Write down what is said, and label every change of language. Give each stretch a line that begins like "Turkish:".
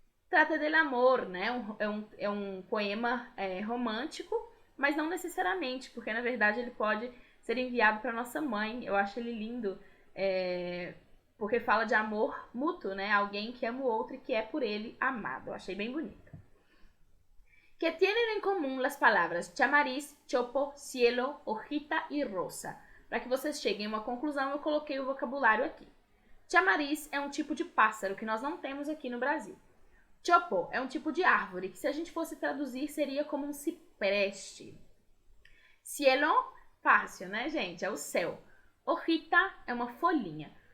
Spanish: Trata del amor,
Portuguese: né? É um poema romântico, mas não necessariamente, porque na verdade ele pode ser enviado para nossa mãe. Eu acho ele lindo, porque fala de amor mútuo, né? Alguém que ama o outro e que é por ele amado. Eu achei bem bonito.
Spanish: Que tienen en común las palabras chamariz, chopo, cielo, hojita e rosa.
Portuguese: Para que vocês cheguem a uma conclusão, eu coloquei o vocabulário aqui. Chamariz é um tipo de pássaro que nós não temos aqui no Brasil. Chopo é um tipo de árvore que, se a gente fosse traduzir, seria como um cipreste. Cielo, fácil, né, gente? É o céu. Hojita é uma folhinha.